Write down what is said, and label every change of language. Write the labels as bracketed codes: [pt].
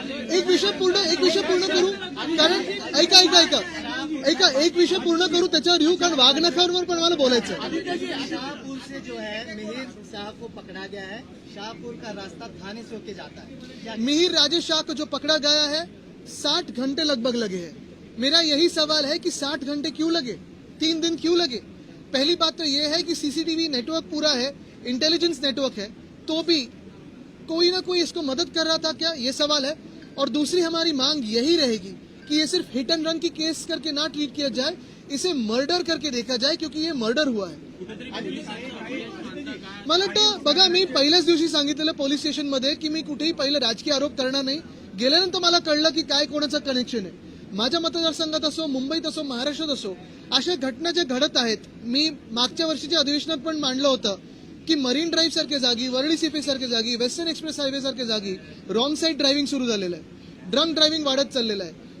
[mr] एक विषय पूर्ण करू, कारण ऐका एक विषय पूर्ण करू, त्याच्यावर येऊ, कारण वाघनखावर पण मला बोलायचं है। [hi] शाहपुर से जो है मिहिर शाह को पकड़ा गया है, शाहपुर का रास्ता थाने से होके जाता है। मिहिर राजेश शाह को जो पकड़ा गया है 60 घंटे लगभग लगे हैं। मेरा यही सवाल है कि 60 घंटे क्यों लगे, 3 दिन क्यों लगे? पहली बात तो यह है कि सीसीटीवी नेटवर्क पूरा है, इंटेलिजेंस नेटवर्क है, तो भी कोई ना कोई इसको मदद कर रहा था क्या, ये सवाल है। और दूसरी हमारी मांग यही रहेगी कि ये सिर्फ हिट एंड रन की केस करके ना ट्रीट किया जाए, इसे मर्डर करके देखा जाए, क्योंकि ये मर्डर हुआ है। [mr] मला वाटतं बघा, मी पहिल्याच दिवशी सांगितलेलं पोलीस स्टेशनमध्ये की मी कुठेही पहिलं राजकीय आरोप करणार नाही। गेल्यानंतर मला कळलं की काय कोणाचं कनेक्शन आहे। माझ्या मतदारसंघात असो, मुंबईत असो, महाराष्ट्रात असो, अशा घटना ज्या घडत आहेत, मी मागच्या वर्षीच्या अधिवेशनात पण मांडलं होतं की मरीन ड्राईव्ह सारख्या जागी, वरळी सीपी सारख्या जागी, वेस्टर्न एक्सप्रेस हायवे सारख्या जागी रॉंग साईड ड्रायव्हिंग सुरू झालेलं आहे, ड्रंक ड्रायव्हिंग वाढत चाललेलं आहे।